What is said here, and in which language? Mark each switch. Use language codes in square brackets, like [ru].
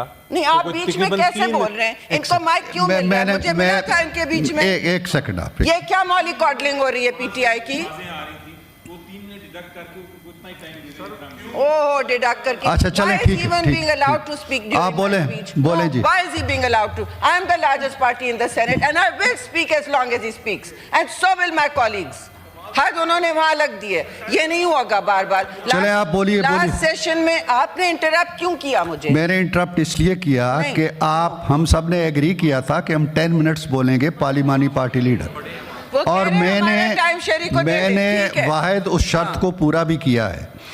[ur] نہیں, آپ بیچ میں کیسے بول رہے ہیں؟ ان کو مائک کیوں مل رہا ہے؟ مجھے ملا تھا ان کے بیچ میں. ایک سیکنڈ آپ, یہ کیا مولی کارڈلنگ ہو رہی ہے پی ٹی آئی کی؟ اوہ ڈیڈکٹ کر کے. اچھا چلیں ٹھیک ہے, آپ بولیں جی. [en] Why is he being allowed to? I am the largest party in the Senate and I will speak as long as he speaks, and so will my colleagues. [ur] حد انہوں نے وہاں لگ دی ہے, یہ نہیں ہوگا بار بار. چلیں آپ بولیے. لاسٹ سیشن میں آپ نے انٹرپٹ کیوں کیا مجھے؟ میں نے انٹرپٹ اس لیے کیا کہ ہم سب نے ایگری کیا تھا کہ ہم 10 منٹس بولیں گے پارلیمانی پارٹی لیڈر, اور میں نے واحد اس شرط کو پورا بھی کیا ہے.